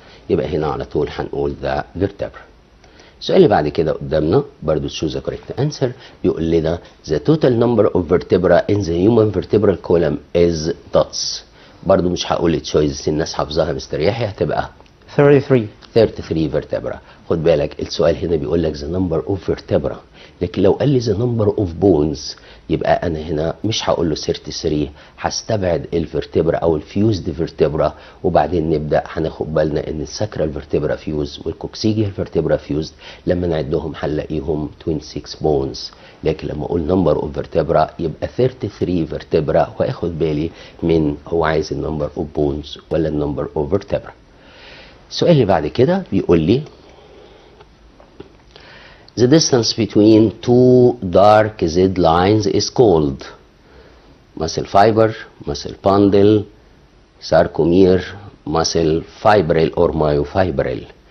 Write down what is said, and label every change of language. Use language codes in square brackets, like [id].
[ar] يبقى هنا على طول هنقول ذا vertebra. السؤال اللي بعد كده قدامنا برضو [en] choose the correct answer. [ar] بيقول لنا [en] the total number of vertebra in the human vertebral column is dots. [ar] برضو مش هقول choice، الناس حافظاها مستر يحيى، هتبقى 33 vertebra. خد بالك السؤال هنا بيقول لك [en] the number of vertebra، [ar] لكن لو قال لي [en] the number of bones [ar] يبقى انا هنا مش هقول له 33، هستبعد الفرتبرا او الفيوزد فيرتبرا، وبعدين نبدا هناخد بالنا ان الساكرال فيرتبرا فيوز والكوكسيجيال فيرتبرا فيوز، لما نعدهم هنلاقيهم 26 بونز. لكن لما اقول [en] number of vertebra [ar] يبقى 33 فيرتبرا، واخد بالي من هو عايز [en] النمبر of bones ولا النمبر اوف فيرتبرا. [ar] السؤال اللي بعد كده بيقول لي [en] the distance between two dark Z lines is called muscle fiber, muscle bundle, sarcomere, muscle fibril or myofibril.